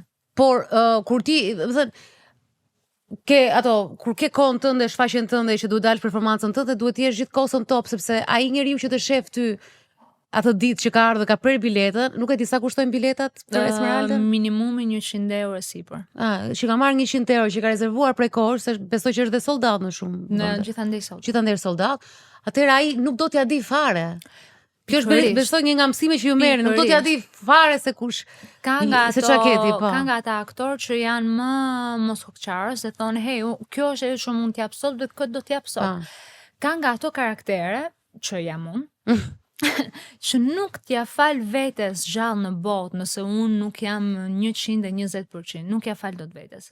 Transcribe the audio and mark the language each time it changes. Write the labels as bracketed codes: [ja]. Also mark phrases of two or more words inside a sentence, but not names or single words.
[sq] Por kur ti, do të thënë, kur ke kohën tënde, shfaqjen tënde që duhet dalë performancën tënde, duhet të jesh gjithkohë në top sepse ai njeriu që të shef ty atë ditë që ka ardhur ka prerë biletën, nuk e di sa kushtojnë biletat për Esmeralda? Minimumi 100 euro sipër. Që ka marrë 100 euro, që ka rezervuar prej kohësh, se besoj që është dhe [en] sold out [sq] në shumë. Në gjithandej sold. Gjithandej [en] sold out. [sq] Atëherë ai nuk do t'ja di fare. Kjo është besoj një nga mësime që ju merrni, nuk do t'ja di fare se kush ka nga se çka keti, po. Ka nga ata aktorë që janë më moshoqarës dhe thonë, hey, kjo është ajo që mund t'jap sot dhe këtë do t'jap sot. Ka nga ato karaktere që jam unë, që nuk t'ja fal vetes gjallë në botë nëse unë nuk jam 120%, nuk ja fal dot vetes.